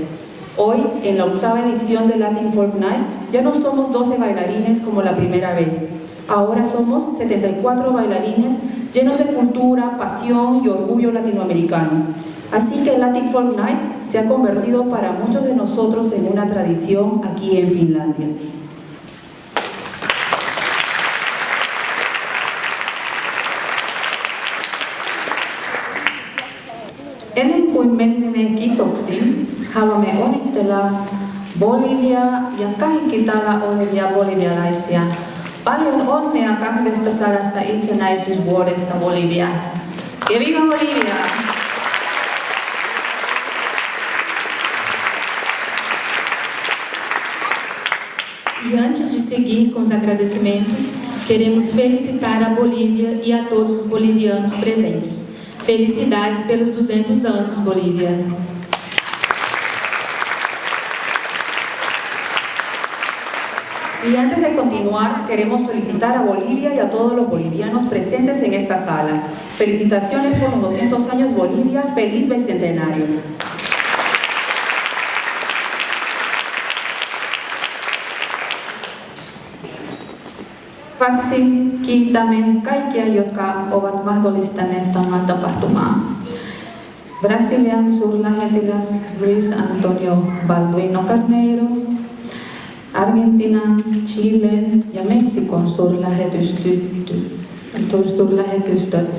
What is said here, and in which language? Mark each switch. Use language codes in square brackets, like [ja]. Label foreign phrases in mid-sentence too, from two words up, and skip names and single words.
[es] Hoy, en la 8ª edición de Latin Folk Night, ya no somos 12 bailarines como la primera vez. Ahora somos 74 bailarines llenos de cultura, pasión y orgullo latinoamericano. Así que el Latin Folk Night se ha convertido para muchos de nosotros en una tradición aquí en Finlandia. [fi] Ennen kuin menemme kiitoksiin, haluamme onnitella Bolivia ja kaikki täällä olevia bolivialaisia. Paljon onnea 200 itsenäisyysvuodesta Bolivia. [es] Ja viva Bolivia! [pt] E antes de seguir com os agradecimentos, queremos felicitar a Bolívia e a todos os bolivianos presentes. Felicidades pelos 200 anos, Bolívia! [es] Y antes de continuar, queremos felicitar a Bolivia y a todos los bolivianos presentes en esta sala. Felicitaciones por los 200 años Bolivia, feliz bicentenario. [fi] Seuraavaksi kiitämme kaikkia, jotka ovat mahdollistaneet tämän tapahtumaa. Brasilian suurlähettiläs Luis Antonio Balduino Carneiro, Argentiinan, Chilen ja Meksikon suurlähetystöt.